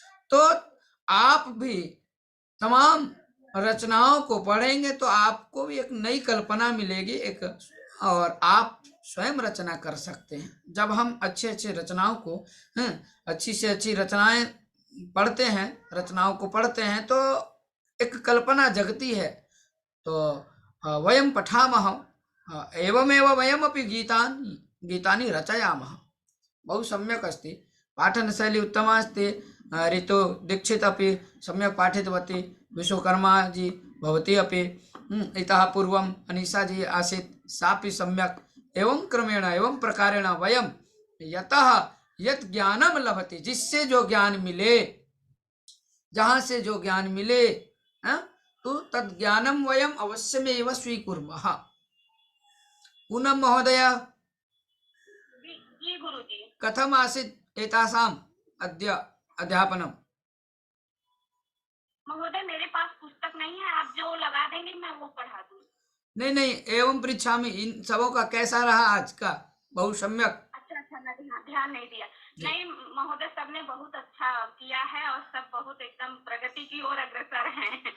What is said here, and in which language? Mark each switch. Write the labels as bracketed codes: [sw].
[hi] तो आप भी तमाम रचनाओं को पढ़ेंगे तो आपको भी एक नई कल्पना मिलेगी, एक, और आप स्वयं रचना कर सकते हैं। जब हम अच्छे अच्छे रचनाओं को, अच्छी से अच्छी रचनाएं पढ़ते हैं, रचनाओं को पढ़ते हैं, तो एक कल्पना जगती है। [sa] तो वयम पठामः एवमेव वयमपि गीतानि रचयामः। बहु सम्यक् अस्ति, पाठनशैली उत्तमा अस्ति। ऋतु दीक्षित अपि सम्यक् पाठितवती, विश्वकर्मा जी भवती अपि, इतः पूर्वम् अनीशा जी आसीत्, सापि सम्यक्। एवं क्रमेण एवं प्रकारेण वयं यतः यत् ज्ञानम लभते, [hi] जिससे जो ज्ञान मिले, जहाँ से जो ज्ञान मिले, तो [sa] तद ज्ञानम वयम अवश्यमेव स्वीकुर्मः। पुनः महोदय, [hi] जी गुरुजी, [sa] कथम आसीत् एतासाम् अद्य अध्यापनम? [hi] महोदय मेरे पास पुस्तक नहीं है, आप जो लगा देंगे मैं वो पढ़ा दूँ। नहीं, [sa] एवं पृच्छामि, [hi] इन सबों का कैसा रहा आज का? बहुत सम्यक। अच्छा, मैं ध्यान नहीं दिया। नहीं महोदय, सबने बहुत अच्छा किया है और सब बहुत एकदम प्रगति की ओर अग्रसर हैं।